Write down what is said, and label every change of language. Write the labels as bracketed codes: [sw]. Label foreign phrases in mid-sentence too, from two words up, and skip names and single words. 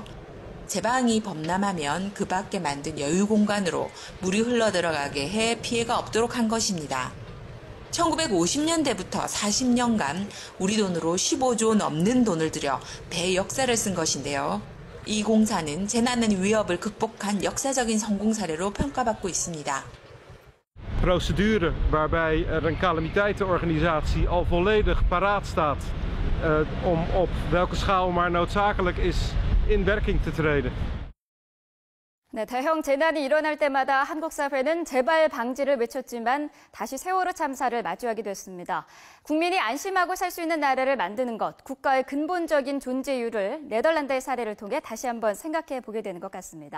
[ko] 제방이 범람하면 그 밖에 만든 여유 공간으로 물이 흘러들어가게 해 피해가 없도록 한 것입니다. 1950년대부터 40년간 우리 돈으로 15조 넘는 돈을 들여 배 역사를 쓴 것인데요. 이 공사는 재난의 위협을 극복한 역사적인 성공 사례로 평가받고 있습니다. [nl] Procedure waarbij er een calamiteitenorganisatie al volledig paraat staat om op welke schaal maar noodzakelijk is in werking te treden. [ko] 네, 대형 재난이 일어날 때마다 한국 사회는 재발 방지를 외쳤지만 다시 세월호 참사를 마주하게 됐습니다. 국민이 안심하고 살 수 있는 나라를 만드는 것, 국가의 근본적인 존재 이유를 네덜란드의 사례를 통해 다시 한번 생각해 보게 되는 것 같습니다.